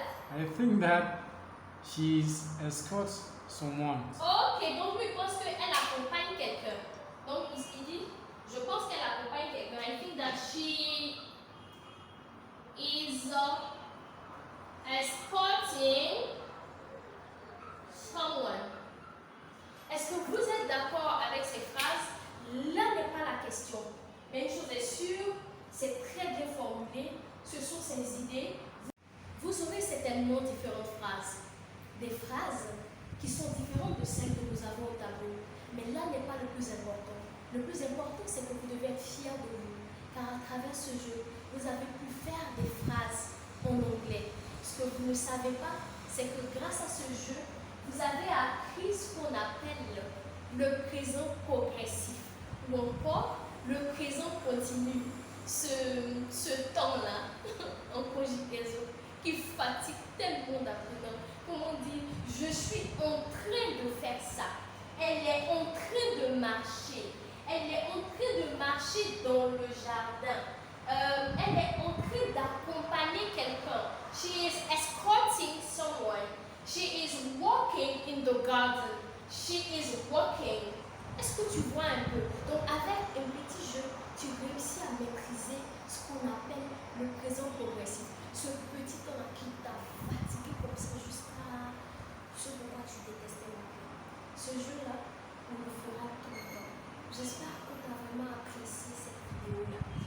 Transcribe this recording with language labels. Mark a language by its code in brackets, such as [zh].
[en] I think that she's escorts someone. [fr] Ok, donc lui pense qu'elle accompagne quelqu'un. Donc il dit, je pense qu'elle accompagne quelqu'un. [en] I think that she is escorting someone. [fr] Est-ce que vous êtes d'accord avec ces phrases? Là n'est pas la question. Mais une chose est sûre, c'est très bien formulé. Ce sont ces idées. Vous aurez certainement différentes phrases. Des phrases qui sont différentes de celles que nous avons au tableau. Mais là n'est pas le plus important. Le plus important, c'est que vous devez être fiers de vous. Car à travers ce jeu, vous avez pu faire des phrases en anglais. Ce que vous ne savez pas, c'est que grâce à ce jeu, vous avez appris ce qu'on appelle le présent progressif. Ou encore le présent continu. Ce temps-là, en conjugaison, qui fatigue tellement d'apprenants. Comment dire, je suis en train de faire ça. Elle est en train de marcher. Elle est en train de marcher dans le jardin. Elle est en train d'accompagner quelqu'un. [en] She is escorting someone. She is walking in the garden. She is walking. [fr] Est-ce que tu vois un peu? Donc avec un petit jeu, tu réussis à maîtriser ce qu'on appelle le présent progressif. Ce petit temps qui t'a fatigué comme ça jusqu'à ce pourquoi tu détestais la vie. Ce jeu-là, on le fera tout le temps. J'espère que tu as vraiment apprécié cette vidéo-là.